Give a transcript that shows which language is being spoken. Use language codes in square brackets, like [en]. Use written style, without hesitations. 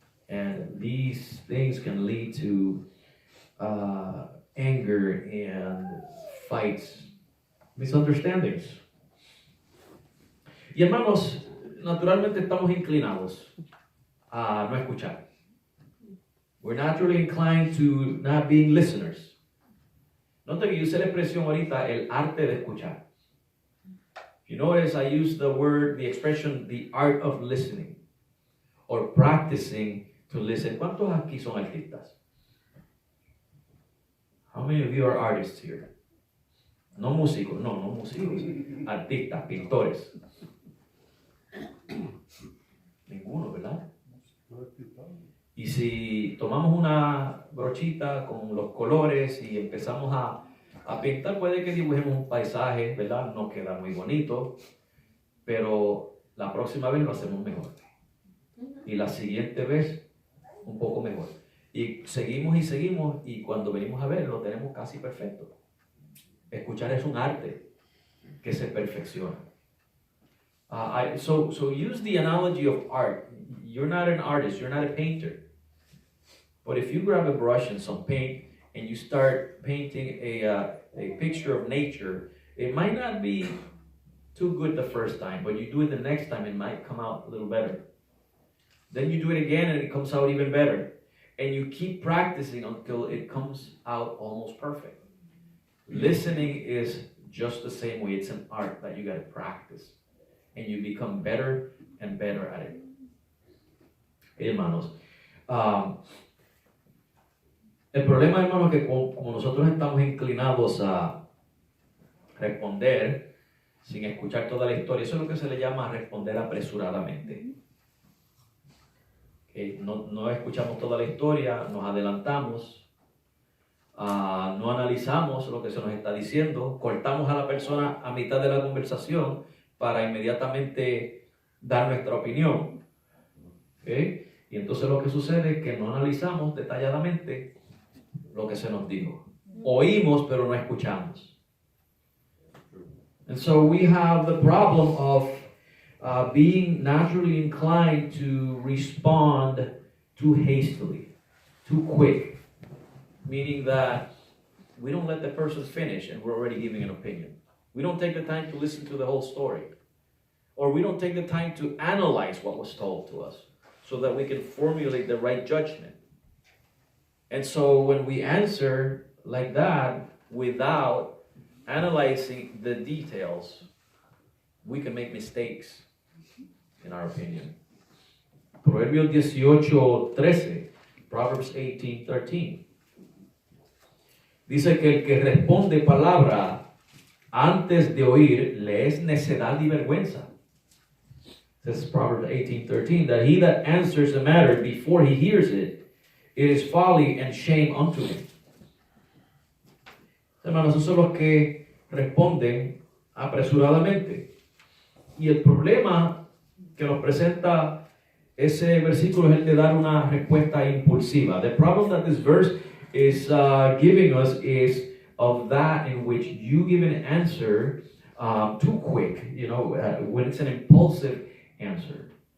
[en] And these things can lead to anger and fights, misunderstandings. [es] Y hermanos, naturalmente estamos inclinados a no escuchar. [en] We're naturally inclined to not being listeners. [es] Note que yo usé la expresión ahorita, el arte de escuchar. [en] You notice I use the expression, the art of listening, or practicing to listen. [es] ¿Cuántos aquí son artistas? [en] How many of you are artists here? [es] No músicos, no músicos. Artistas, pintores. Ninguno, ¿verdad? Y si tomamos una brochita con los colores y empezamos a pintar, puede que dibujemos un paisaje, ¿verdad? No queda muy bonito, pero la próxima vez lo hacemos mejor. Y la siguiente vez, un poco mejor. Y seguimos, y cuando venimos a ver, lo tenemos casi perfecto. Escuchar es un arte que se perfecciona. [en] So use the analogy of art. You're not an artist, you're not a painter. But if you grab a brush and some paint and you start painting a picture of nature, it might not be too good the first time, but you do it the next time, it might come out a little better. Then you do it again and it comes out even better. And you keep practicing until it comes out almost perfect. Listening is just the same way. It's an art that you got to practice. And you become better and better at it. [es] Hermanos, el problema, hermanos, es que como nosotros estamos inclinados a responder sin escuchar toda la historia, eso es lo que se le llama responder apresuradamente. No escuchamos toda la historia, nos adelantamos, no analizamos lo que se nos está diciendo, cortamos a la persona a mitad de la conversación para inmediatamente dar nuestra opinión. ¿Okay? Y entonces lo que sucede es que no analizamos detalladamente lo que se nos dijo. Oímos, pero no escuchamos. [en] And so we have the problem of being naturally inclined to respond too hastily, too quick, meaning that we don't let the person finish and we're already giving an opinion. We don't take the time to listen to the whole story, or we don't take the time to analyze what was told to us so that we can formulate the right judgment. And so when we answer like that without analyzing the details, we can make mistakes, in our opinion. [es] Proverbios 18:13, Proverbs 18:13. Dice que el que responde palabra antes de oír le es necedad y vergüenza. [en] This is Proverbs 18:13, that he that answers the matter before he hears it, it is folly and shame unto him. [es] Hermanos, esos son los que responden apresuradamente. Y el problema que nos presenta ese versículo es el de dar una respuesta impulsiva. [en] The problem that this verse is giving us is of that in which you give an answer too quick, when it's an impulsive answer.